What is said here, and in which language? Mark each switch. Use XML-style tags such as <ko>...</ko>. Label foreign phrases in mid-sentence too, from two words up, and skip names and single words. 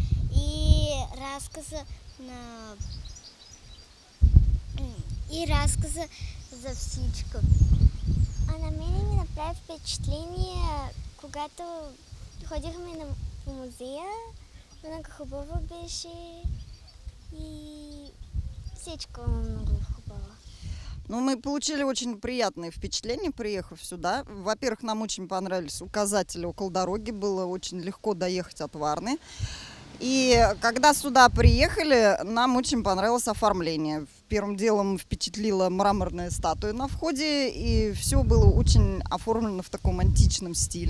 <bg>И разказа за всичко. На мен ми направи впечатление, когато ходихме на музея, много хубаво беше и всичко много хубаво.</bg> <ru>Ну, мы получили очень приятные впечатления, приехав сюда. Во-первых, нам очень понравились указатели около дороги, было очень легко доехать от Варны. И когда сюда приехали, нам очень понравилось оформление. Первым делом впечатлила мраморная статуя на входе, и все было очень оформлено в таком античном стиле.</ru>